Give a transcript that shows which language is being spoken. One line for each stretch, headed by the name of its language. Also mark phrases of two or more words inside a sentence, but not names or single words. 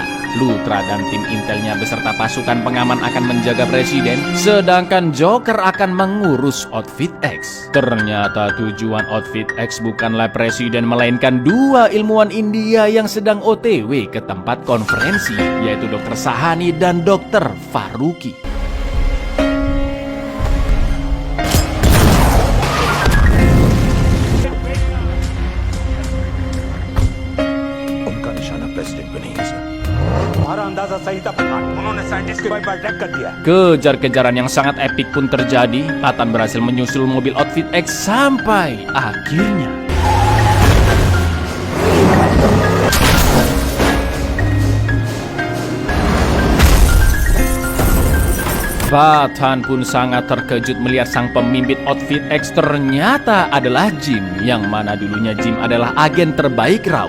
Indonesian: Luthra dan tim intelnya beserta pasukan pengaman akan menjaga presiden, sedangkan Joker akan mengurus Outfit X. Ternyata tujuan Outfit X bukanlah presiden, melainkan 2 ilmuwan India yang sedang OTW ke tempat konferensi, yaitu Dr. Sahani dan Dr. Faruqi.
Hindi: उनका निशाना प्रेसिडेंट पे नहीं है सर।
Indonesian: Kejar-kejaran yang sangat epik pun terjadi. Patan berhasil menyusul mobil Outfit X sampai akhirnya Patan pun sangat terkejut melihat sang pemimpin Outfit X ternyata adalah Jim, yang mana dulunya Jim adalah agen terbaik RAW.